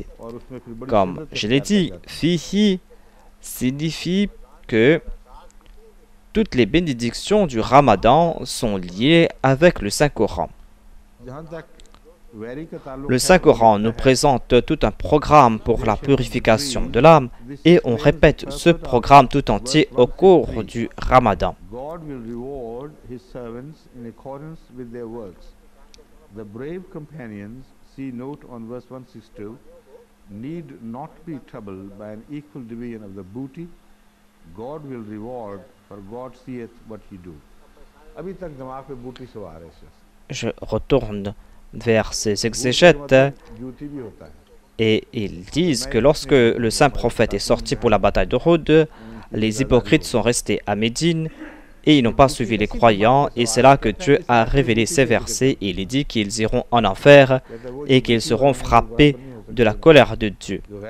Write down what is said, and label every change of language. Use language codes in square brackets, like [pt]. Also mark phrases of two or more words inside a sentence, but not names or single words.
[fr] Comme je l'ai dit, fihi signifie que toutes les bénédictions du Ramadan sont liées avec le Saint-Coran. Le Saint-Coran nous présente tout un programme pour la purification de l'âme et on répète ce programme tout entier au cours du Ramadan. [en] The brave companions, see note on verse 162, need not be troubled by an equal division of the booty. God will reward, for God seeth what you do. [hi] अभी तक दिमाग पे बूटी सवार है। [fr] Je retourne vers ces exégètes et ils disent que lorsque le saint prophète est sorti pour la bataille d'Uhud, les hypocrites sont restés à Médine et ils n'ont pas suivi les croyants, et c'est là que Dieu a révélé ces versets et il dit qu'ils iront en enfer et qu'ils seront frappés de la colère de Dieu.